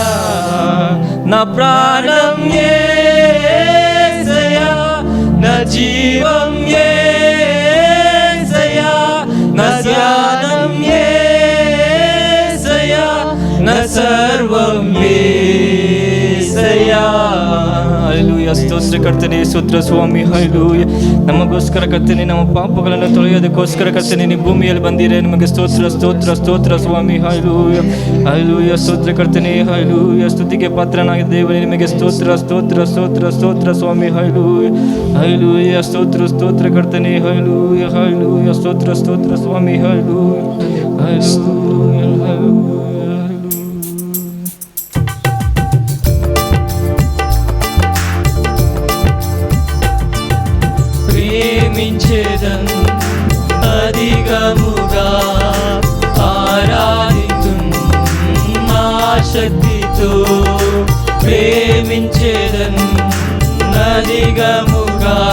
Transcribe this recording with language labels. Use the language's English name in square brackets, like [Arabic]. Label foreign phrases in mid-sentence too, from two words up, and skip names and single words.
[Telugu] నా ప్రాణం యేసయ్యా, నా జీవం యేసయ్యా, నా ధ్యానం యేసయ్యా, నా సర్వం యేసయ్యಾ. [Kannada] ಹಲ್ಲೆಲೂಯಾ. ಸ್ತೋತ್ರ ಕರ್ತನೇ, ಸ್ತೋತ್ರ ಸ್ವಾಮಿ. ಹಲ್ಲೆಲೂಯಾ. ನಮಗೋಸ್ಕರ ಕರ್ತನೇ, ನಮ್ಮ ಪಾಪಗಳನ್ನು ತೊಳೆಯೋದಕ್ಕೋಸ್ಕರ ಕರ್ತನೇ ನೀವು ಭೂಮಿಯಲ್ಲಿ ಬಂದಿರೆ. ನಿಮಗೆ ಸ್ತೋತ್ರ ಸ್ತೋತ್ರ ಸ್ತೋತ್ರ ಸ್ವಾಮಿ. ಹಲ್ಲೆಲೂಯಾ. ಹಲ್ಲೆಲೂಯಾ. ಸ್ತೋತ್ರ ಕರ್ತನೇ. ಹಲ್ಲೆಲೂಯಾ. ಸ್ತುತಿಗೆ ಪಾತ್ರನಾಗಿದ್ದ ದೇವರೇ ನಿಮಗೆ ಸ್ತೋತ್ರ ಸ್ತೋತ್ರ ಸ್ತೋತ್ರ ಸ್ತೋತ್ರ ಸ್ವಾಮಿ. ಹಲ್ಲೆಲೂಯಾ. ಹಲ್ಲೆಲೂಯಾ. ಸ್ತೋತ್ರ ಸ್ತೋತ್ರ ಕರ್ತನೇ. ಹಲ್ಲೆಲೂಯಾ. ಹಲ್ಲೆಲೂಯಾ. ಸ್ತೋತ್ರ ಸ್ತೋತ್ರ ಸ್ವಾಮಿ. ಹಲ್ಲೆಲೂಯಾ. ಹಲ್ಲೆಲೂಯಾ. ಹಲ್ಲೆಲೂಯಾ. [Telugu] ప్రేమించేదన్ అధికముగా ఆరాధితున్ మా శక్తితో ఆశక్తితో ప్రేమించేదన్ అధికముగా